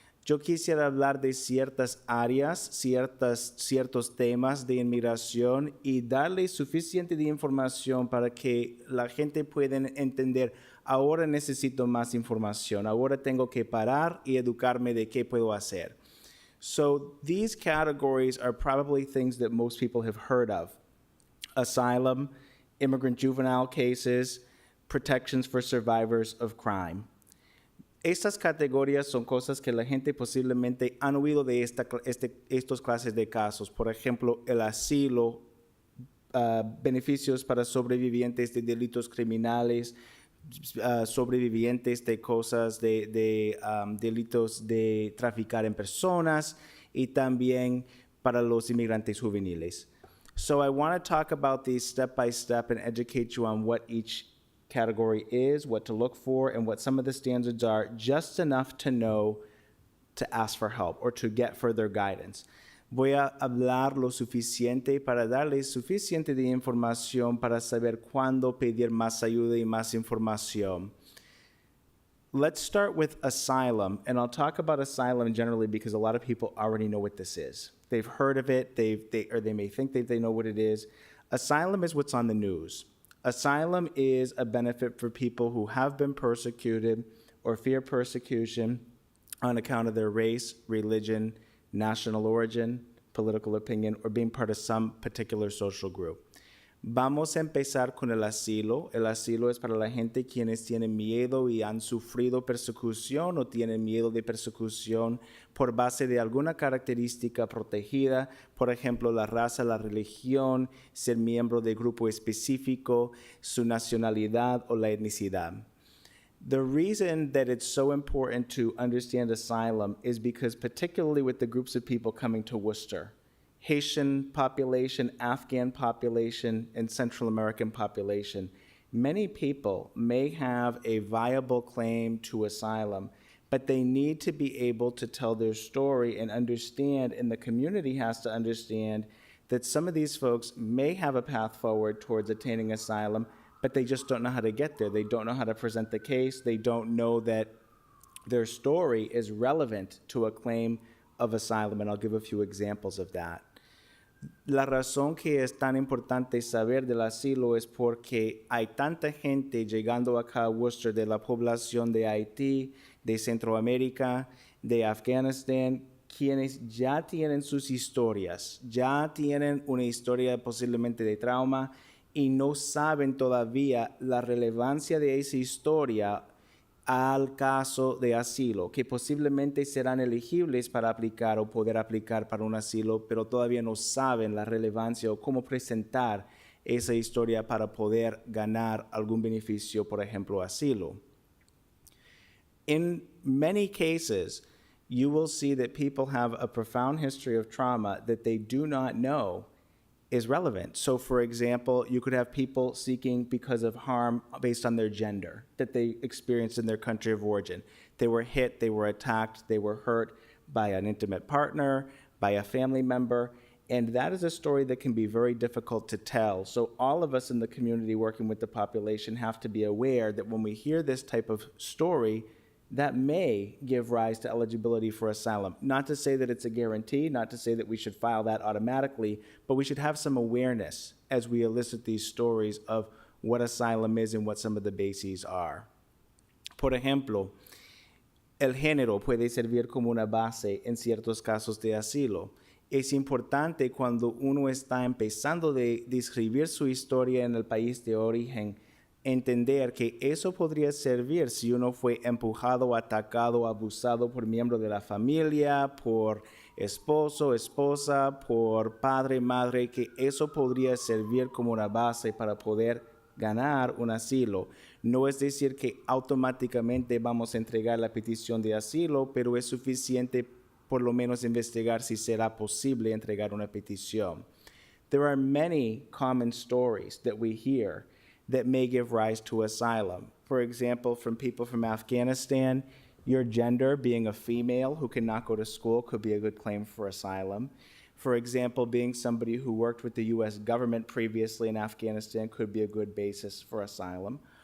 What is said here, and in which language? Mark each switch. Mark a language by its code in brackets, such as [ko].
[es] Yo quisiera hablar de ciertas áreas, ciertos temas de inmigración y darle suficiente de información para que la gente pueda entender, ahora necesito más información, ahora tengo que parar y educarme de qué puedo hacer. [en] So these categories are probably things that most people have heard of. Asylum, immigrant juvenile cases, protections for survivors of crime. [es] Estas categorías son cosas que la gente posiblemente han oído de estos clases de casos. Por ejemplo, el asilo, beneficios para sobrevivientes de delitos criminales, sobrevivientes de cosas de delitos de traficar en personas y también para los inmigrantes juveniles. [en] So I want to talk about these step by step and educate you on what each category is, what to look for, and what some of the standards are, just enough to know to ask for help or to get further guidance. [es] Voy a hablar lo suficiente para darles suficiente de información para saber cuándo pedir más ayuda y más información. [en] Let's start with asylum, and I'll talk about asylum generally because a lot of people already know what this is. They've heard of it, they may think that they know what it is. Asylum is what's on the news. Asylum is a benefit for people who have been persecuted or fear persecution on account of their race, religion, national origin, political opinion, or being part of some particular social group. [es] Vamos a empezar con el asilo. El asilo es para la gente quienes tienen miedo y han sufrido persecución o tienen miedo de persecución por base de alguna característica protegida, por ejemplo, la raza, la religión, ser miembro de grupo específico, su nacionalidad o la etnicidad. [en] The reason that it's so important to understand asylum is because particularly with the groups of people coming to Worcester, Haitian population, Afghan population, and Central American population, many people may have a viable claim to asylum, but they need to be able to tell their story and understand, and the community has to understand that some of these folks may have a path forward towards attaining asylum, but they just don't know how to get there. They don't know how to present the case. They don't know that their story is relevant to a claim of asylum, and I'll give a few examples of that. [es] La razón que es tan importante saber del asilo es porque hay tanta gente llegando acá a Worcester de la población de Haití, de Centroamérica, de Afganistán, quienes ya tienen sus historias, ya tienen una historia posiblemente de trauma y no saben todavía la relevancia de esa historia al caso de asilo, que posiblemente serán elegibles para aplicar o poder aplicar para un asilo, pero todavía no saben la relevancia o cómo presentar esa historia para poder ganar algún beneficio, por ejemplo, asilo. [en] In many cases, you will see that people have a profound history of trauma that they do not know is relevant. So for example, you could have people seeking because of harm based on their gender that they experienced in their country of origin. They were hit, they were attacked, they were hurt by an intimate partner, by a family member, and that is a story that can be very difficult to tell. So all of us in the community working with the population have to be aware that when we hear this type of story, that may give rise to eligibility for asylum. Not to say that it's a guarantee, not to say that we should file that automatically, but we should have some awareness as we elicit these stories of what asylum is and what some of the bases are. [es] Por ejemplo, el género puede servir como una base en ciertos casos de asilo. Es importante cuando uno está empezando de describir su historia en el país de origen, entender que eso podría servir si uno fue empujado, atacado, abusado por miembro de la familia, por esposo, esposa, por padre, madre, que eso podría servir como una base para poder ganar un asilo. No es decir que automáticamente vamos a entregar la petición de asilo, pero es suficiente por lo menos investigar si será posible entregar una petición. [en] There are many common stories that we hear that may give rise to asylum. For example, from people from Afghanistan, your gender, being a female who cannot go to school, could be a good claim for asylum. For example, being somebody who worked with the US government previously in Afghanistan could be a good basis for asylum.